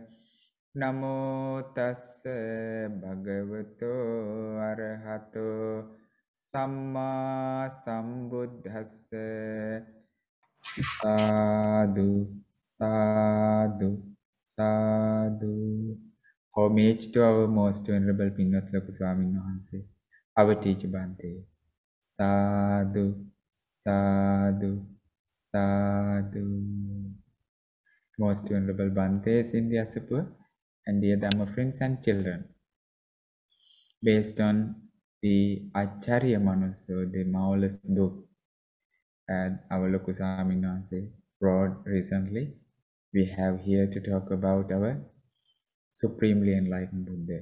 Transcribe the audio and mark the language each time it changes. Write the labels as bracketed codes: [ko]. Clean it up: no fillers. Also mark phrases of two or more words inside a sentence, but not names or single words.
[pi] Namo tassa bhagavato arahato samma sambuddhassa. Sadhu, sadhu, sadhu. [en] Homage to our most venerable Pinnath Loku Swamin Wahanse, our teacher Bhante. [pi] Sadhu, sadhu, sadhu. [en] Most venerable Bhantes in the Asapur and dear Dhamma friends and children. Based on the Acharya Manuso, the marvelous book our Loku Swamin Wahanse wrote recently, we have here to talk about our supremely enlightened Buddha.